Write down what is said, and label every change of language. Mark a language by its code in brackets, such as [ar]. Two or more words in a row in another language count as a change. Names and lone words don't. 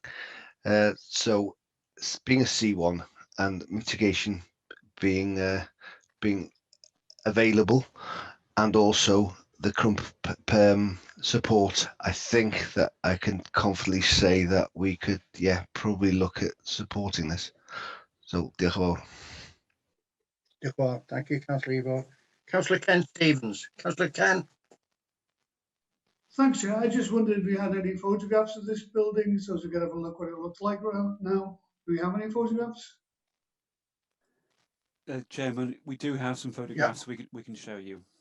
[en] So being a C1 and mitigation being available, and also the crump support, I think that I can confidently say that we could, yeah, probably look at supporting this. So, [cy] diolch yn fawr. Diolch yn fawr. [en] Thank you, Councillor Ivor. Councillor Ken Stevens. Councillor Ken. Thanks, Chair. I just wondered if we had any photographs of this building so we could have a look what it looks like right now. Do we have any photographs? Chairman, we do have some photographs we can show you.